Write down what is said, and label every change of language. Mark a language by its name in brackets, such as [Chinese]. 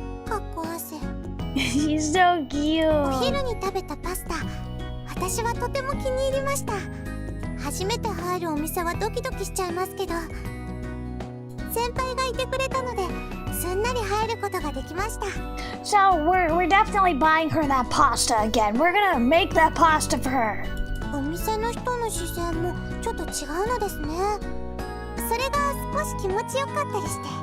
[Japanese] かっこ汗。 [English] She's so cute. [Japanese] お昼に食べたパスタ、私はとても気に入りました。初めて入るお店はドキドキしちゃいますけど、先輩がいてくれたのですんなり入ることができました。 [English] So we're definitely buying her that pasta again. We're gonna make that pasta for her. [Japanese] お店の人の視線もちょっと違うのですね。それが少し気持ちよかったりして。